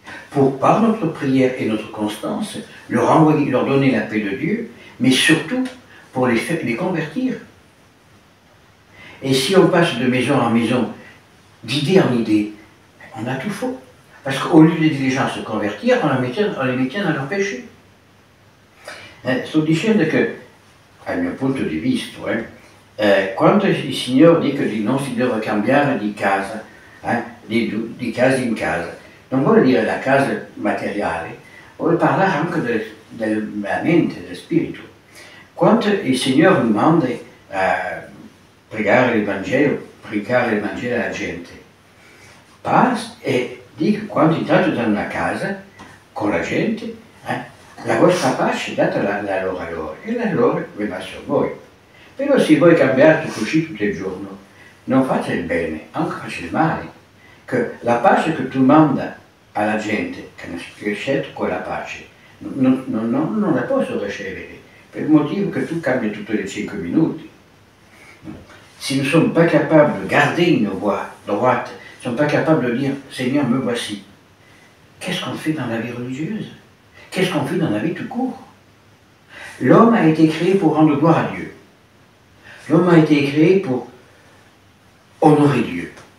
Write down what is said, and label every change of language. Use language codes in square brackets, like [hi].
[fr] Pour, par notre prière et notre constance, leur envoyer, leur donner la paix de Dieu, mais surtout pour les convertir. Et si on passe de maison en maison, d'idée en idée, on a tout faux. Parce qu'au lieu d'aider les gens à se convertir, on les maintient dans leur péché. [it] Sto dicendo che, dal mio punto di vista, quando il Signore dice che non si deve cambiare di casa, di casa in casa, non vuole dire la casa materiale, vuole parlare anche della mente, dello spirito. Quando il Signore mi manda a predicare il Vangelo alla gente, passa e dice quando entrate da una casa con la gente, la vostra pace datela a loro e la loro verrà su voi. Però se voi cambiate così tutto il giorno, non fate il bene, anche fate il male. Che la pace che tu manda alla gente, che non si riesce con la pace, non la posso ricevere, per il motivo che tu cambi tutti les 5 minuti. [fr] Si nous ne sommes pas capables de garder nos voies droites, ne sommes pas capables de dire « Seigneur, me voici », qu'est-ce qu'on fait dans la vie religieuse? Qu'est-ce qu'on fait dans la vie tout court? L'homme a été créé pour rendre gloire à Dieu. L'homme a été créé pour honorer Dieu.